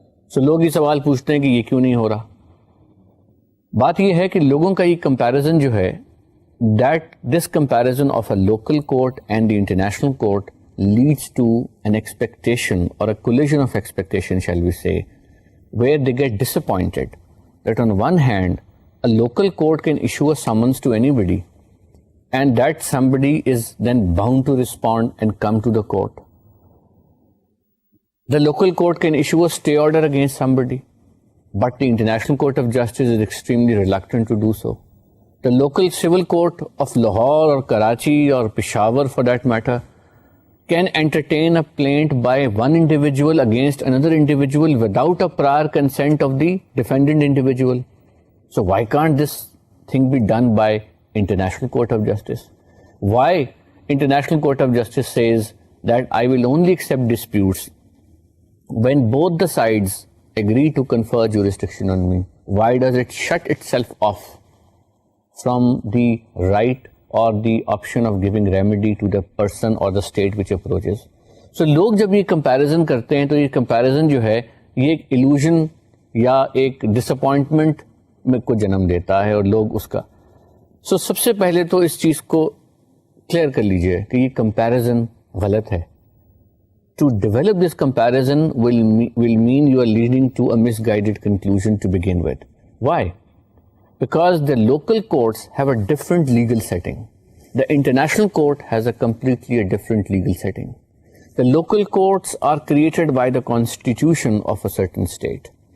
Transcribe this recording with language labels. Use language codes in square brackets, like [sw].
[ur] سو لوگ یہ سوال پوچھتے ہیں کہ یہ کیوں نہیں ہو رہا. بات یہ ہے کہ لوگوں کا یہ کمپیریزن جو ہے، [en] That this comparison of a local court and the international court leads to an expectation or a collision of expectation shall we say, where they get disappointed that on one hand a local court can issue a summons to anybody and that somebody is then bound to respond and come to the court. The local court can issue a stay order against somebody, but the International Court of Justice is extremely reluctant to do so. The local civil court of Lahore or Karachi or Peshawar for that matter can entertain a plaint by one individual against another individual without a prior consent of the defendant individual. So why can't this thing be done by International Court of Justice? Why International Court of Justice says that I will only accept disputes when both the sides agree to confer jurisdiction on me? Why does it shut itself off from the right or the option of giving remedy to the person or the state which approaches? [ur] So لوگ جب یہ comparison کرتے ہیں تو یہ comparison جو ہے یہ ایک illusion یا ایک ڈسپوائنٹمنٹ میں کو جنم دیتا ہے اور لوگ اس کا سب سے پہلے تو اس چیز کو کلیئر کر لیجئے کہ یہ کمپیریزن غلط ہے. [en] To develop this comparison will mean you are leading to a misguided conclusion to begin with. Why? Because the local courts have a different legal setting. The international court has a completely different legal setting. The local courts are created by the constitution of a certain state.